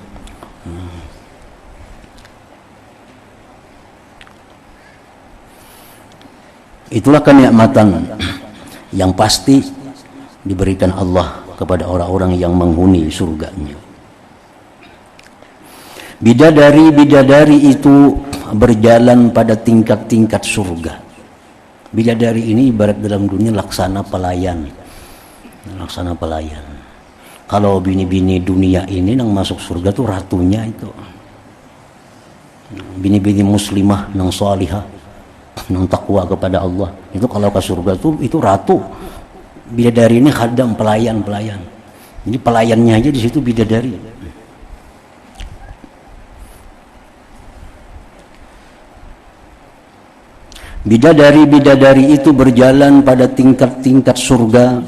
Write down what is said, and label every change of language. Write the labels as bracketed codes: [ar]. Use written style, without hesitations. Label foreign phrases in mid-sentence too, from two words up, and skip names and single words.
[id] Itulah kenikmatan yang pasti diberikan Allah kepada orang-orang yang menghuni surganya. Bidadari-bidadari itu berjalan pada tingkat-tingkat surga. Bidadari ini ibarat dalam dunia laksana pelayan. Laksana pelayan. Kalau bini-bini dunia ini yang masuk surga tuh ratunya itu. Bini-bini muslimah nang salihah, nang takwa kepada Allah. Itu kalau ke surga tuh itu ratu. Bidadari ini khadam, pelayan. Jadi pelayannya aja di situ bidadari. Bidadari itu berjalan pada tingkat-tingkat surga.